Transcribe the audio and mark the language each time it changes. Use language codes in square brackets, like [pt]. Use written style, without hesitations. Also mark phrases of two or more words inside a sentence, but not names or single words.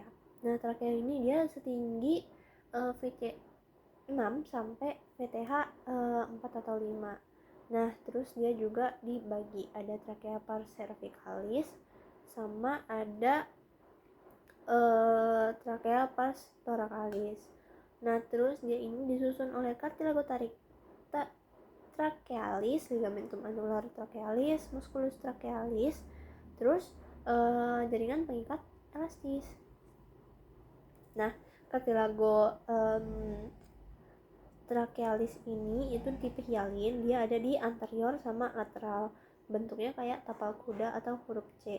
[id] Nah, trakea ini dia setinggi VC 6 sampai VTH 4 atau 5. Nah, terus dia juga dibagi, ada trakea [la] pars cervicalis [id] sama ada trakea [la] pars thoracalis. [id] Nah, terus dia ini disusun oleh [la] cartilago trachealis, ligamentum annular trachealis, musculus trachealis, [id] terus jaringan pengikat elastis. Nah, [la] cartilago trachealis [id] ini itu tipe hialin, dia ada di anterior sama lateral, bentuknya kayak tapal kuda atau huruf C.